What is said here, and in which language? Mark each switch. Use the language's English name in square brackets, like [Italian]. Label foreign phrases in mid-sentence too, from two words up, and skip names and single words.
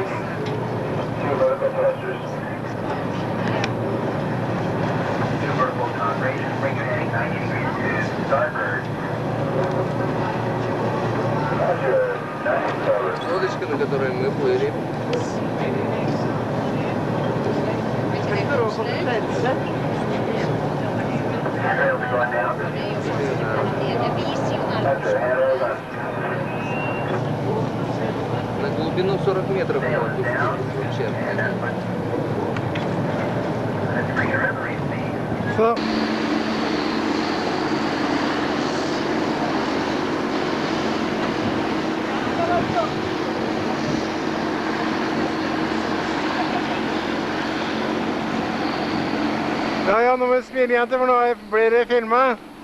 [English] Vertical concentration, bring your heading 90 degrees to starboard. [Russian] Лодочка, на которой мы плыли. На глубину 40 метров можно пустить. [Norwegian] Så. Ja, nå må vi smile igjen til, for nå blir det filmet.